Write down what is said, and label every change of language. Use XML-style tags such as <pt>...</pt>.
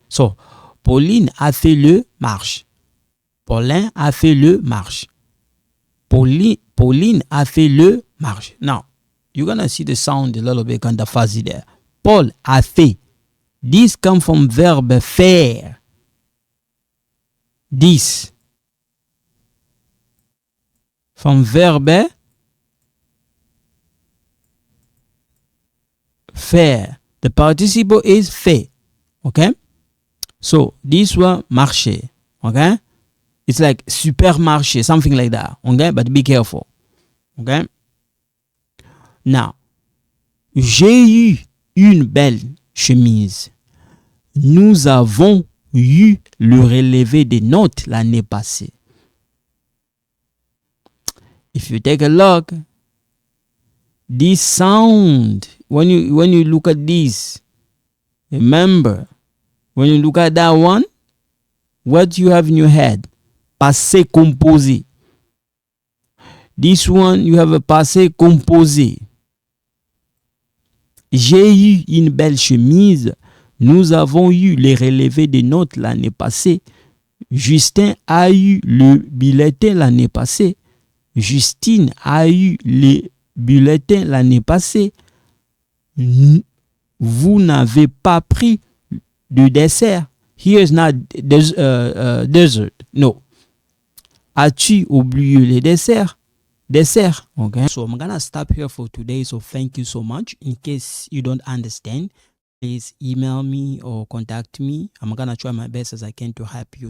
<fr>So, Pauline a fait le marche. Paulin a fait le marche. Pauline a fait le marche.</fr> <en>Now, you're going to see the sound a little bit kind of fuzzy there.</en> <fr>Paul a fait.</fr> <en>This comes from verb faire. This. From verb faire. The participle is fait. Okay? So, this one, marcher. Okay? It's like supermarché, something like that. Okay? But be careful. Okay?</en> <fr>Now, j'ai eu une belle chemise. Nous avons eu le relevé des notes l'année passée.</fr> <en>If you take a look, this sound, when you look at this, remember, when you look at that one, what you have in your head? Passé composé. This one, you have a passé composé.</en> <fr>J'ai eu une belle chemise. Nous avons eu les relevés des notes l'année passée. Justin a eu le bulletin l'année passée. Justine a eu les bulletins l'année passée. Vous n'avez pas pris de dessert.</fr> <en>Here is not dessert. No.</en> <fr>As-tu oublié les desserts?</fr> <en>Dessert. Okay. So I'm gonna stop here for today. So thank you so much. In case you don't understand, please email me or contact me. I'm gonna try my best as I can to help you.</en>